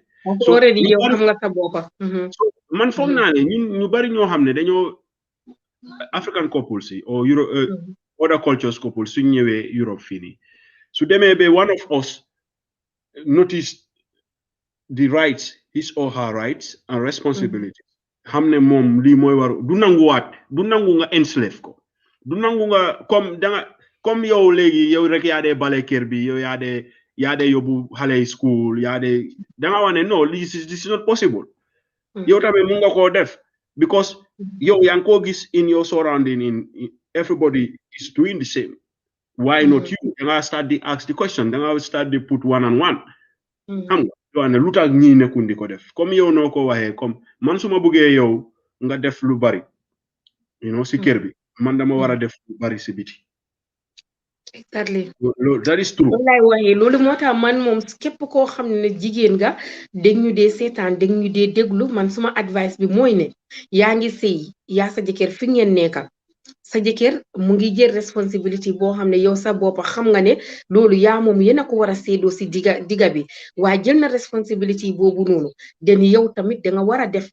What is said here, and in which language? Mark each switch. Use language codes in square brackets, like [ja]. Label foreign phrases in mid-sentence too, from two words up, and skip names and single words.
[en] so already [wo] yow xam nga sa boppa man foog naa ne ñun ñu bari ñoo xam ne dañoo [en] African couples [wo] yi [en] or other cultures couples [wo] suñ ñëwee Europe fii nii su demee ba [en] one of us notice the rights his or her rights and responsibilities [wo] xam ne moom lii mooy waru du nangu nga enslave ko du nangu nga comme yow léegi yow rek yaa dee bale kër bi yow yaa dee yóbbu xale school yaa dee danga wax ne [en] no this is not possible [wo] yow tamit mun nga koo def because yow yaa ngi koo gis [en] in your surrounding in everybody is doing the same why not you [wo] danga [en] start to ask the question [wo] danga [en] start to put one on one [wo] xam nga yoo ne lu tax ñii nekkul di ko def comme yow noo ko waxee comme man su ma bëggee yow nga def lu bari si kër bi man dama war a def lu bari si biti [en] exactly that is true [wo] wallaay waxee loolu moo tax man moom képp koo xam ne jigéen nga dégg ñu dee seetaan dégg ñu dee déglu man suma advice bi mooy ne yaa ngi sëy yaa sa jëkkër fi ngeen nekkal sa jëkkër mu ngi jël responsibility boo xam ne yow sa bopp xam nga ne loolu yaa moom yéen a ko war a séedoo si diga bi waaye jël na responsibility boobu noonu den yow tamit da nga war a def